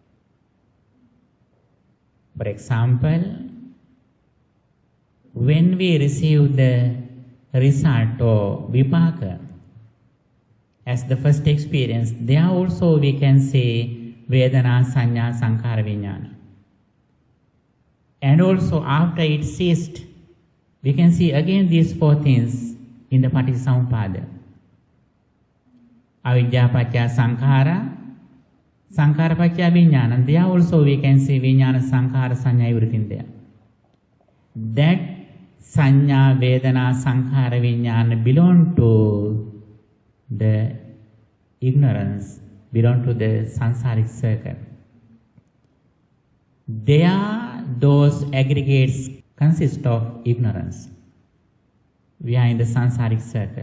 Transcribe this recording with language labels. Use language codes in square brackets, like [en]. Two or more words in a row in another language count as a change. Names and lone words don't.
[en] For example, when we receive the result or vipaka as the first experience, there also we can see [pi] Vedana, Sanya, Sankhara, Vijnana. [en] And also after it ceased, we can see again these 4 things in the Paticcasamuppada. [pi] Avidya, Paccaya, Sankhara, Sankhara paccaya vijnana. [en] There also we can see [pi] vijnana, sankhara, sanya, [en] everything there. That [pi] sanya, vedana, sankhara, vijnana [en] belong to the ignorance, belong to the samsaric circle. Those aggregates consist of ignorance. We are in the samsaric circle.